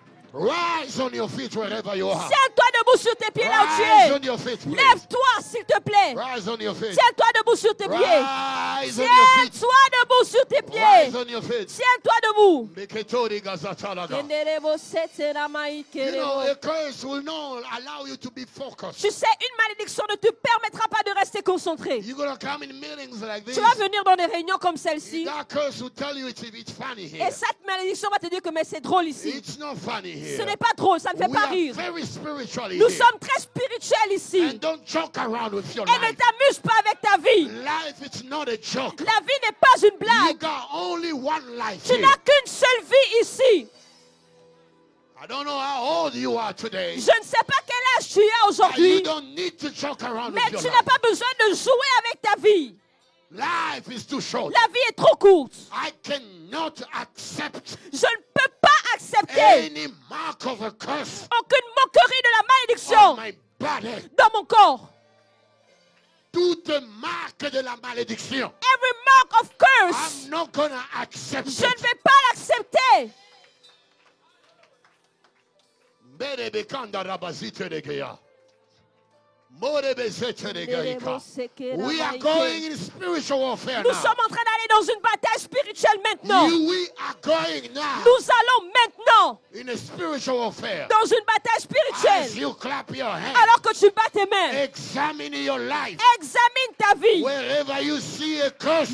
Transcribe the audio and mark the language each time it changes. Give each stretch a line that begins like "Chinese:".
English: Rise on your feet wherever you are.
French: Tiens-toi debout sur tes pieds là où tu
English: Rise
French: es.
English: on your feet, please.
French: Lève-toi, s'il te plaît.
English: Rise on your feet.
French: Tiens-toi debout sur tes pieds.
English: Rise on your feet.
French: Tiens-toi debout sur tes
English: Rise
French: pieds.
English: on your feet.
French: Tiens-toi debout. Meketori gazatalaga.
English: You know, a curse will not allow you to be focused.
French: Tu sais, une malédiction ne te permettra pas de rester concentré.
English: You're going to come in meetings like this.
French: Tu vas venir dans des réunions comme celle-ci.
English: That curse will tell you it's funny here.
French: Et cette malédiction va te dire que mais c'est drôle ici.
English: It's not funny here.
French: Ce n'est pas drôle, ça ne fait
English: We
French: pas
English: are
French: rire.
English: very spiritual
French: Nous
English: here.
French: sommes très spirituels ici.
English: And don't joke around with your
French: Et ne
English: life.
French: t'amuse pas avec ta vie.
English: Life is not a joke.
French: La vie n'est pas une
English: You
French: blague.
English: got only one life
French: Tu
English: here.
French: n'as qu'une seule vie ici.
English: I don't know how old you are today.
French: Je ne sais pas quel âge tu as
English: But you
French: aujourd'hui,
English: don't need to joke around
French: mais
English: with your
French: tu n'as
English: life.
French: pas besoin de jouer avec ta vie.
English: Life is too short.
French: La vie est trop courte.
English: I cannot accept
French: Je ne peux pas accepter
English: any mark of a curse
French: aucune moquerie de la
English: on
French: malédiction
English: my body.
French: dans mon corps. Toute marque de la malédiction.
English: Every mark of curse, I'm not gonna accept
French: je ne
English: it.
French: vais pas l'accepter. Berebekanda rabazite regeya. Morebezete regeika.
English: We are going in spiritual warfare
French: Nous
English: now.
French: sommes en train d'aller dans une bataille spirituelle maintenant.
English: We are going now
French: Nous allons maintenant
English: in a spiritual warfare.
French: dans une bataille
English: As
French: spirituelle.
English: you clap your hands,
French: Alors que tu bats tes mains,
English: examine your life.
French: examine ta vie.
English: Wherever you see a curse,